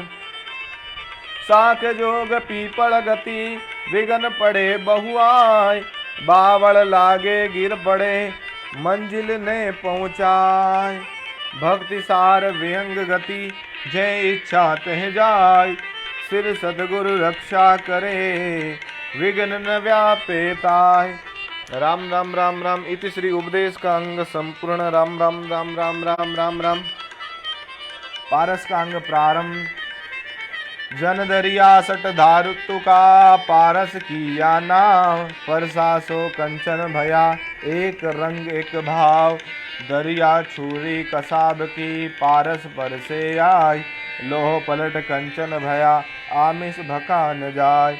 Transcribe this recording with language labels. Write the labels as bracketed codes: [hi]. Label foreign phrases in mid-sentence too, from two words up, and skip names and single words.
[hi] साख जोग पीपल गति विघन पड़े बहुआय, बावड़ लागे गिर पड़े मंजिल ने पहुँचाए। भक्ति सार विहंग गति जय इच्छा तह जाय। सिर सदगुरु रक्षा करे विघ्न न व्यापे ताय। राम राम राम राम। इति श्री उपदेश का अंग संपूर्ण। राम राम राम राम राम राम राम। पारस का अंग प्रारंभ। जन दरिया सट धारुतु का पारस किया नाव। परसा सो कंचन भया एक रंग एक भाव। दरिया छुरी कसाब की पारस पर से आय। लोह पलट कंचन भया आमिष भका न जाय।